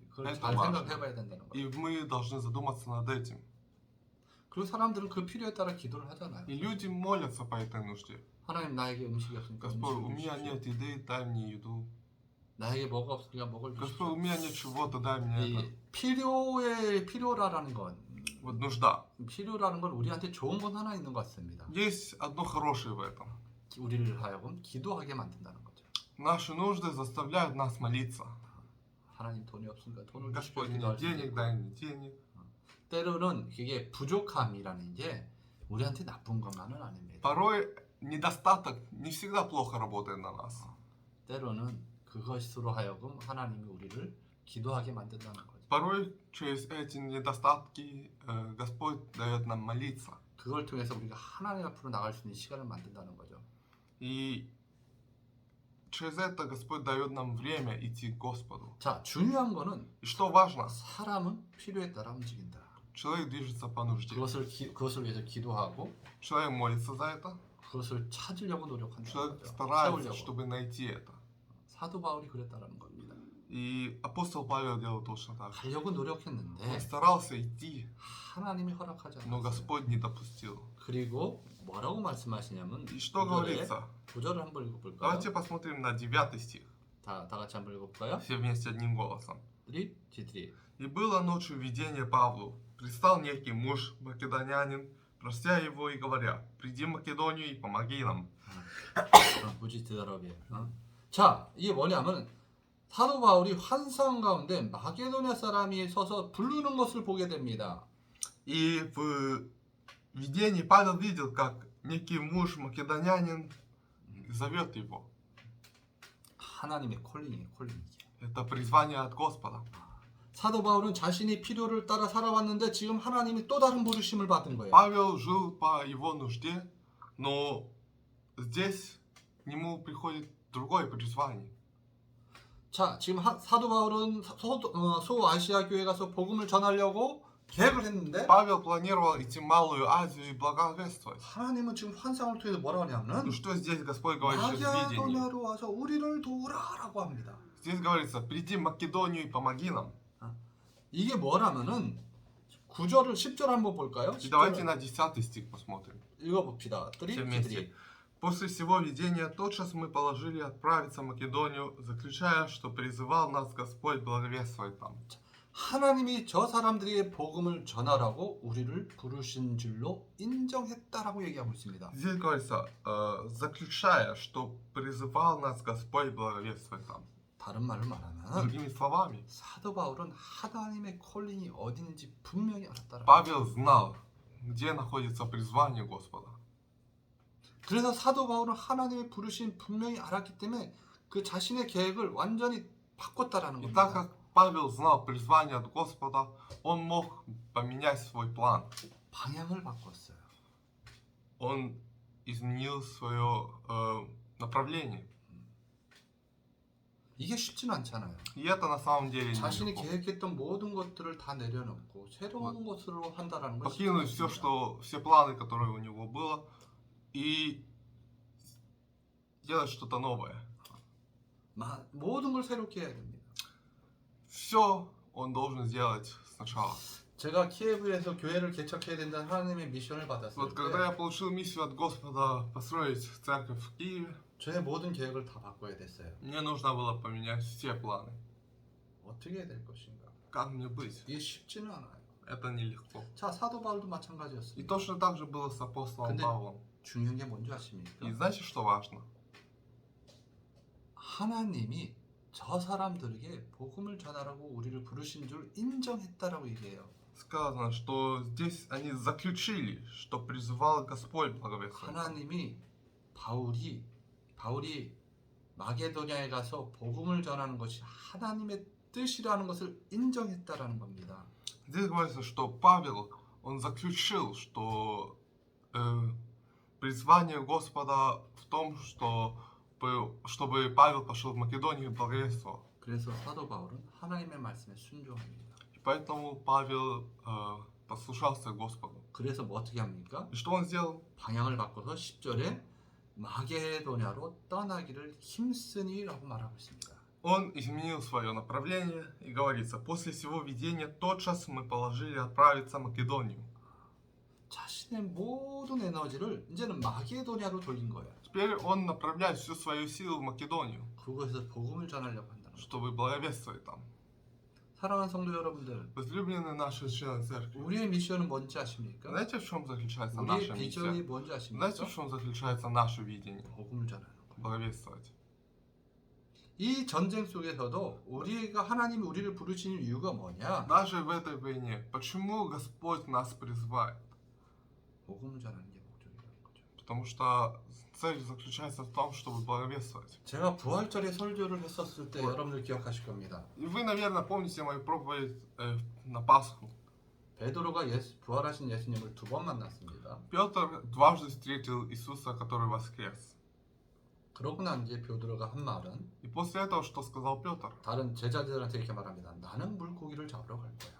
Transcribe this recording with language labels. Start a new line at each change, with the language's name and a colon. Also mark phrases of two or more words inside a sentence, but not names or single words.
Korean: 그걸
Russian: Это
Korean: 잘
Russian: важно.
Korean: 생각해봐야 된다는
Russian: И
Korean: 거예요.
Russian: мы должны задуматься над этим.
Korean: 그리고 사람들은 그 필요에 따라 기도를 하잖아요.
Russian: И люди молятся по этой нужде.
Korean: 하나님 나에게 음식이 없으니까
Russian: Господь, у
Korean: 음식을
Russian: меня
Korean: 주십시오.
Russian: нет еды, дай мне еду.
Korean: 나에게 뭐가 없으니까 먹을
Russian: Господь, у
Korean: 주십시오.
Russian: меня нет чего-то, дай мне это.
Korean: 이 필요라는 건
Russian: Вот нужда.
Korean: 필요라는 건 우리한테 좋은 건 하나 있는 것 같습니다.
Russian: Есть одно хорошее в этом.
Korean: 우리를 하여금 기도하게 만든다는 거죠.
Russian: Наши нужды заставляют нас молиться.
Korean: 하나님 돈이 없으니까 돈을 주십시오.
Russian: Господь, мне
Korean: 기도할 수
Russian: денег,
Korean: 있고.
Russian: дай мне денег.
Korean: 때로는 그게 부족함이라는 게 우리한테 나쁜 것만은 아닙니다.
Russian: Порой недостаток не всегда плохо работает на нас.
Korean: 때로는 그것으로 하여금 하나님이 우리를 기도하게 만든다는 거죠.
Russian: Порой через эти недостатки Господь дает нам молиться.
Korean: 그걸 통해서 우리가 하나님 앞으로 나갈 수 있는 시간을 만든다는 거죠.
Russian: И через это Господь дает нам время идти к Господу.
Korean: 자, 중요한 거는
Russian: И что важно,
Korean: 사람은 필요에 따라 움직인다.
Russian: человек движется по нужде.
Korean: 그것을 위해서 기도하고
Russian: Человек молится за это,
Korean: 그것을 찾으려고 노력한다는
Russian: человек
Korean: 거죠.
Russian: старается,
Korean: 채우려고.
Russian: чтобы найти это.
Korean: 사도 바울이 그랬다라는 겁니다.
Russian: И апостол Павел делал точно так же.
Korean: 가려고
Russian: Он
Korean: 노력했는데
Russian: старался идти,
Korean: 하나님이 허락하지
Russian: но
Korean: 않았어요.
Russian: Господь не допустил.
Korean: 그리고 뭐라고 말씀하시냐면
Russian: И что
Korean: 9절에
Russian: говорится?
Korean: 9절을 한번 읽어볼까요?
Russian: Давайте посмотрим на 9 стих.
Korean: 다 같이 한번 읽어볼까요?
Russian: Все вместе одним голосом. 3, 3. «И было ночью видение Павлу. Предстал некий муж, македонянин, прося его и говоря, приди в Македонию и помоги нам».
Korean: 무지 대단하게. 자, 이게 뭐냐면 사도 바울이 환상 가운데 마게도냐 사람이 서서 부르는 것을 보게 됩니다.
Russian: И в видении Павел видел, как некий муж, македонянин, зовет его.
Korean: 하나님의 콜링이에요, 콜링.
Russian: Это призвание от Господа.
Korean: 사도 바울은 자신이 필요를 따라 살아왔는데 지금 하나님이 또 다른 부르심을 받은 거예요.
Russian: Павел жил по его нужде, но здесь к нему приходит другое призвание.
Korean: 자, 지금 사도 바울은 소아시아 교회 가서 복음을 전하려고 계획을 했는데
Russian: Павел планировал идти в Малую Азию и благовествовать.
Korean: 하나님은 지금 환상을 통해서 뭐라고 하냐면
Russian: Ну что здесь Господь говорит через видение?
Korean: 마게도냐로 와서 우리를 도우라라고 합니다.
Russian: Здесь говорится, приди в Македонию и помоги нам.
Korean: 이게 뭐라면은 9절을 10절 한번 볼까요?
Russian: И давайте на 10 стих посмотрим.
Korean: 읽어봅시다.
Russian: Все вместе. После всего видения тотчас мы положили отправиться в Македонию, заключая, что призывал нас Господь благовествовать там.
Korean: 하나님이 저 사람들에게 복음을 전하라고 우리를 부르신 줄로 인정했다라고 얘기하고 있습니다.
Russian: Здесь говорится, заключая, что призывал нас Господь благовествовать там.
Korean: 다른 말로 말하면
Russian: Другими словами,
Korean: 사도 바울은 하나님의 콜링이 어디 있는지 분명히 알았다라.
Russian: Павел знал, где находится призвание Господа.
Korean: 그래서 사도 바울은 하나님의 부르심 분명히 알았기 때문에 그 자신의 계획을 완전히 바꿨다라는
Russian: И
Korean: 겁니다.
Russian: так как Павел знал призвание от Господа, он мог поменять свой план.
Korean: 방향을 바꿨어요.
Russian: Он изменил свое направление.
Korean: 이게 쉽지는 않잖아요.
Russian: И это на самом деле
Korean: 자신이
Russian: нелегко.
Korean: 계획했던 모든 것들을 다 내려놓고 새로운 것으로 한다라는 건
Russian: Покинуть все, все планы, которые у него было, и делать что-то новое.
Korean: 모든 걸 새롭게 해야 됩니다.
Russian: Все он должен сделать сначала.
Korean: 제가 키예브에서 교회를 개척해야 된다는 하나님의 미션을 받았을
Russian: Вот когда
Korean: 때
Russian: я получил миссию от Господа построить церковь в Киеве,
Korean: 저의 모든 계획을 다 바꿔야 됐어요.
Russian: мне нужно было поменять все планы.
Korean: 어떻게 해야 될 것인가?
Russian: Как мне быть?
Korean: 이게 쉽지는 않아요.
Russian: Это нелегко.
Korean: 자, 사도 바울도
Russian: И
Korean: 마찬가지였습니다.
Russian: точно так же было с апостолом
Korean: 근데
Russian: Павлом.
Korean: 중요한 게 뭔지 아십니까?
Russian: И знаете, что важно?
Korean: 하나님이 저 사람들에게 복음을 전하라고 우리를 부르신 줄 인정했다라고 얘기해요.
Russian: Сказано, что здесь они заключили, что призывал Господь благовествовать.
Korean: 하나님이 바울이 마게도냐에 가서 복음을 전하는 것이 하나님의 뜻이라는 것을 인정했다라는 겁니다.
Russian: Здесь говорится, что Павел, он заключил, что призвание Господа в том, чтобы Павел пошел в Македонию и благовествовал.
Korean: 그래서 사도 바울은 하나님의 말씀에 순종합니다.
Russian: И поэтому Павел послушался Господу.
Korean: 그래서 뭐 어떻게 합니까?
Russian: И что он сделал?
Korean: 방향을 바꿔서 10절에 마게도냐로 떠나기를 힘쓰니라고 말하고 있습니다.
Russian: Он изменил свое направление и говорится, после всего видения тотчас мы положили отправиться в Македонию.
Korean: 자신의 모든 에너지를 이제는 마게도냐로 돌린 거예요.
Russian: Теперь он направляет всю свою силу в Македонию,
Korean: 그곳에서 복음을 전하려고 한다는 거죠.
Russian: чтобы благовествовать там.
Korean: 사랑하는 성도 여러분들,
Russian: Возлюбленные наши члены церкви,
Korean: 우리의 미션은 뭔지 아십니까?
Russian: знаете, в чем заключается
Korean: 우리의
Russian: наша
Korean: 비전이
Russian: миссия?
Korean: 뭔지 아십니까?
Russian: Знаете, в чем заключается наше видение?
Korean: 복음을 전하는 거예요.
Russian: Благовествовать.
Korean: 이 전쟁 속에서도 우리가 하나님이 우리를 부르시는 이유가 뭐냐?
Russian: Даже в этой войне, почему Господь нас призывает?
Korean: 복음을 전하는 게 목적이라는 거죠.
Russian: Потому что цель заключается в том, чтобы благовествовать.
Korean: 제가 부활절에 설교를 했었을 때 여러분들 기억하실 겁니다.
Russian: И вы, наверное, помните мою проповедь на Пасху.
Korean: 베드로가 부활하신 예수님을 2번 만났습니다.
Russian: Петр дважды встретил Иисуса, который воскрес.
Korean: 그러고 난 뒤에 베드로가 한 말은
Russian: И после этого что сказал Петр?
Korean: 다른 제자들한테 이렇게 말합니다. 나는 물고기를 잡으러 갈 거야.